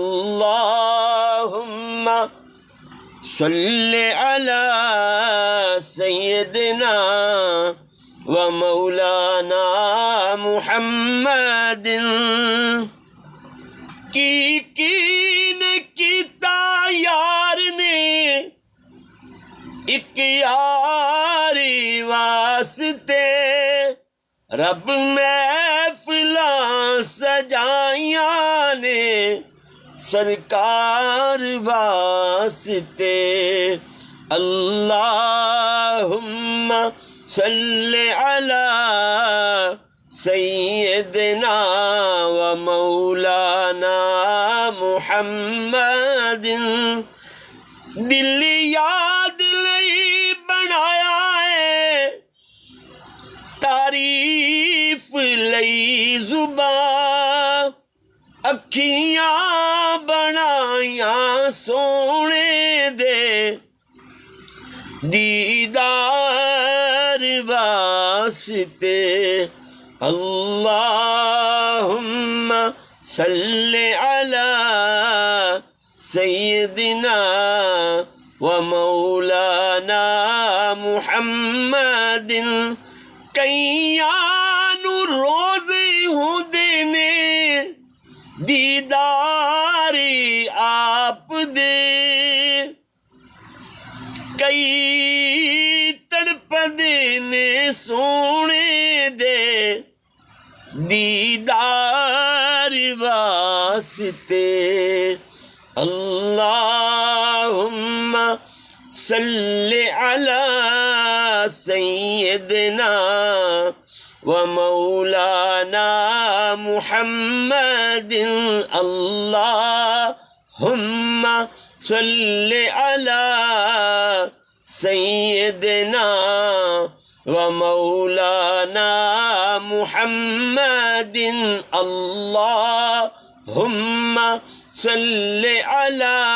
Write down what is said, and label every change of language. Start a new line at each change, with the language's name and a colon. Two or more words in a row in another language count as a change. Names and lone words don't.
Arabic: اللہم صلی علی سیدنا و مولانا محمد۔
Punjabi: کیتا یار نے ایک یاری واسطے، رب محفلاں سجائیاں نے سرکار واسطے،
Arabic: اللہم صلی علی سیدنا و مولانا محمد۔
Punjabi: دل یاد لئی بنایا ہے، تعریف لئی زبان، اکھیاں بنایا سوہنے دے دیدار واسطے
Arabic: اللهم صل على سيدنا ومولانا محمد
Punjabi: کئیاں نوں روزے ہوں دینے دیداری آپ دے کئی تڑپدے نے سوہنے دے دیدار واسطے
Arabic: اللهم صل على سيدنا ومولانا محمد اللهم صل على سيدنا ومولانا محمد اللهم صل على